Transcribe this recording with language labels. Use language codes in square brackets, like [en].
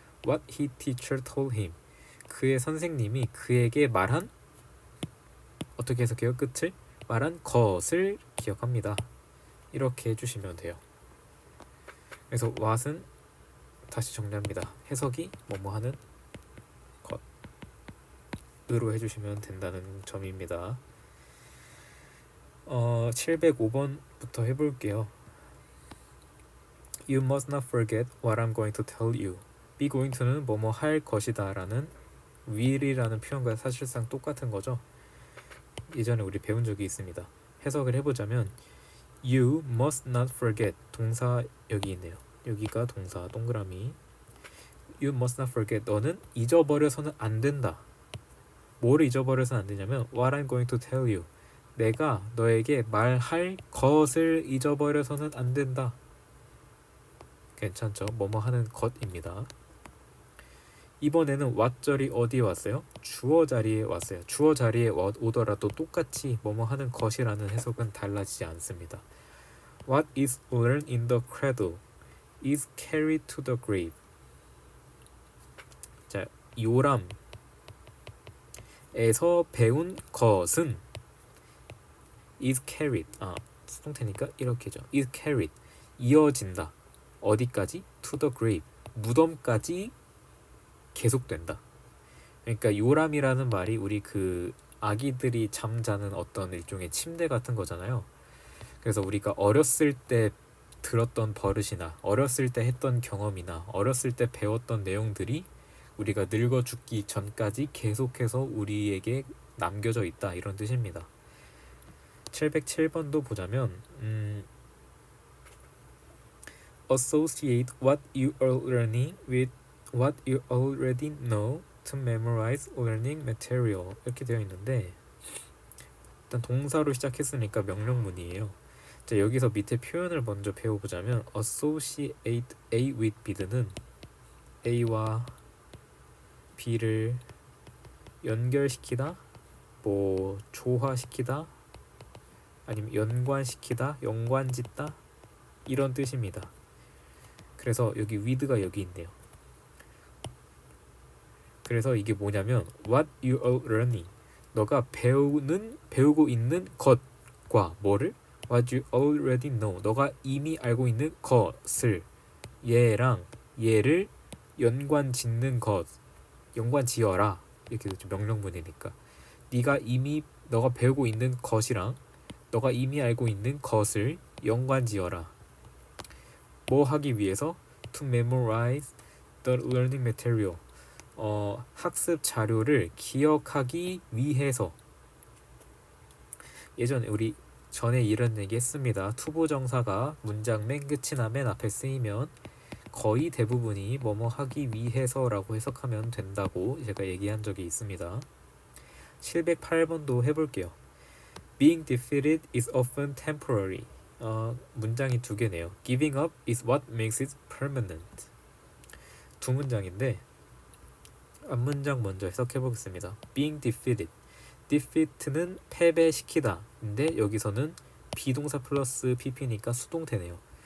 [en] What his teacher told him. [ko] 그의 선생님이 그에게 말한 어떻게 해석해요? 끝을? 말한 것을 기억합니다. 이렇게 해주시면 돼요. 그래서 what은 다시 정리합니다. 해석이 뭐뭐 하는 것으로 해주시면 된다는 점입니다. 705번부터 해볼게요. [en] You must not forget what I'm going to tell you. [ko] be going to는 뭐뭐 할 것이다 라는 will이라는 표현과 사실상 똑같은 거죠. 예전에 우리 배운 적이 있습니다. 해석을 해보자면 [en] You must not forget. [ko] 동사 여기 있네요. 여기가 동사 동그라미. [en] You must not forget. [ko] 너는 잊어버려서는 안 된다. 뭐를 잊어버려서는 안 되냐면 [en] What I'm going to tell you. [ko] 내가 너에게 말할 것을 잊어버려서는 안 된다. 괜찮죠? 뭐뭐 하는 것입니다. 이번에는 what 절이 어디에 왔어요? 주어 자리에 왔어요. 주어 자리에 오더라도 똑같이 뭐뭐 하는 것이라는 해석은 달라지지 않습니다. [en] What is learned in the cradle is carried to the grave. [ko] 자, 요람에서 배운 것은 [en] is carried. [ko] 수동태니까 이렇게죠. [en] is carried. [ko] 이어진다. 어디까지? [en] to the grave. [ko] 무덤까지 계속된다. 그러니까 요람이라는 말이 우리 그 아기들이 잠자는 어떤 일종의 침대 같은 거잖아요. 그래서 우리가 어렸을 때 들었던 버릇이나 어렸을 때 했던 경험이나 어렸을 때 배웠던 내용들이 우리가 늙어 죽기 전까지 계속해서 우리에게 남겨져 있다, 이런 뜻입니다. 707번도 보자면 [en] Associate what you are learning with what you already know to memorize learning material, [ko] 이렇게 되어 있는데 일단 동사로 시작했으니까 명령문이에요. 자, 여기서 밑에 표현을 먼저 배워보자면 [en] associate A with B [ko] 는 A와 B를 연결시키다, 뭐 조화시키다, 아니면 연관시키다, 연관짓다, 이런 뜻입니다. 그래서 여기 with가 여기 있네요. 그래서 이게 뭐냐면 [en] what you are learning, [ko] 너가 배우고 있는 것과 뭐를 [en] what you already know, [ko] 너가 이미 알고 있는 것을 얘랑 얘를 연관 짓는 것, 연관 지어라, 이렇게 되죠. 명령문이니까 너가 배우고 있는 것이랑 너가 이미 알고 있는 것을 연관 지어라. 뭐 하기 위해서? [en] To memorize the learning material, [ko] 학습 자료를 기억하기 위해서. 예전에 우리 전에 이런 얘기 했습니다. 투부정사가 문장 맨 끝이나 맨 앞에 쓰이면 거의 대부분이 뭐뭐 하기 위해서라고 해석하면 된다고 제가 얘기한 적이 있습니다. 708번도 해볼게요. [en] Being defeated is often temporary. [ko] 문장이 두 개네요. [en] Giving up is what makes it permanent. [ko] 두 문장인데 앞문장 먼저 해석해 보겠습니다. [en] Being defeated, [ko] defeat는 패배시키다 인데 여기서는 비동사 플러스 pp니까 수동태네요.